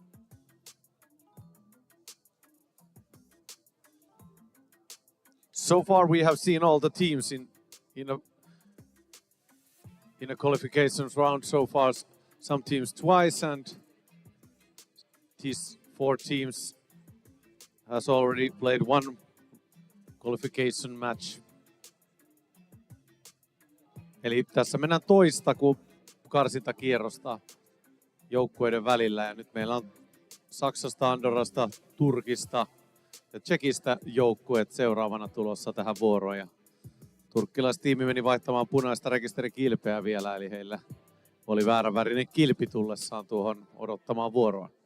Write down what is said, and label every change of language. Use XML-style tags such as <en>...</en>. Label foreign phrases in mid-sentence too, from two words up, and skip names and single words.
<en>So far we have seen all the teams in a qualifications round so far, some teams twice, and these 4 teams has already played 1 qualification match.</en> <fi>Eli tässä mennään toista karsintakierrosta joukkueiden välillä, ja nyt meillä on Saksasta, Andorrasta, Turkista ja Tšekistä joukkueet seuraavana tulossa tähän vuoroon. Ja turkkilaistiimi meni vaihtamaan punaista rekisterikilpeä vielä, eli heillä oli vääränvärinen kilpi tullessaan tuohon odottamaan vuoroa.</fi>